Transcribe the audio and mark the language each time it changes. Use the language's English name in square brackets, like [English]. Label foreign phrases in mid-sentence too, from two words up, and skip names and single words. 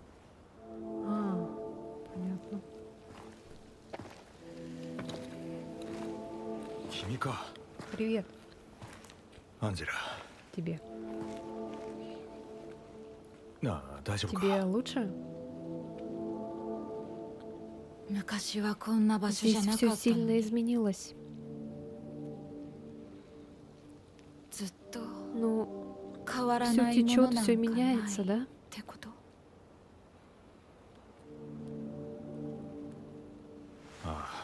[Russian] А, понятно. [Japanese] 君か [Russian] Привет [Japanese] アンジェラ [Russian] тебе. [Japanese] なあ大丈夫か [Russian] Тебе lучше? [Japanese] 昔はこんな場所じ [Russian] Здесь [Japanese] ゃな [Russian] все [Japanese] かったの [Russian] сильно [Japanese] に [Russian] изменилось. [Japanese] ずっと [Russian] Ну, [Japanese] 変わら [Russian] все [Japanese] ないもの [Russian] течет, [Japanese] なんか [Russian] все [Japanese] ない [Russian] меняется, [Japanese] っ [Russian] да? [Japanese] てこと？あ